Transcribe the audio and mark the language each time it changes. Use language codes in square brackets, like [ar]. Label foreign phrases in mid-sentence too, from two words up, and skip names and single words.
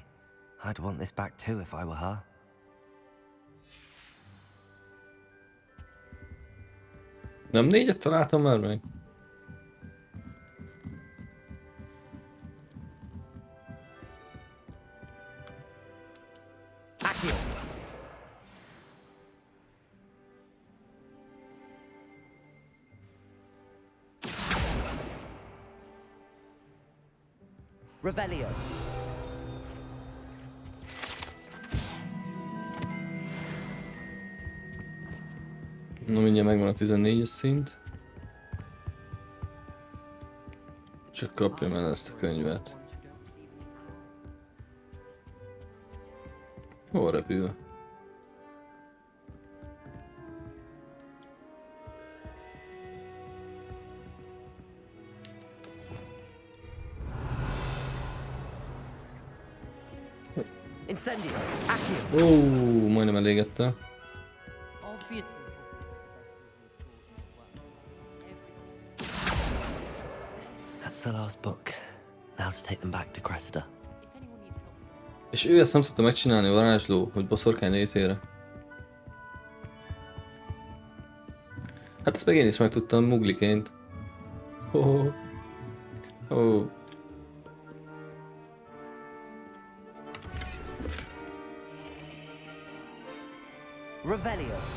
[en] I'd want this back too if I were her. [hu] Nem 4-et találtam már meg? Accio! Revelio. Na, mindjárt megvan a 14-es szint. Csak kapjam el ezt a könyvet. Hol repül? Incendio. Accio. Ó, majdnem elégette. [en] That's the last book. Now to take them back to Cressida. [hu] És ő ezt nem tudta megcsinálni, a varázsló, hogy boszorkány létére. Hát ezt meg én is megtudtam mugliként. Oh. Oh. Revelio.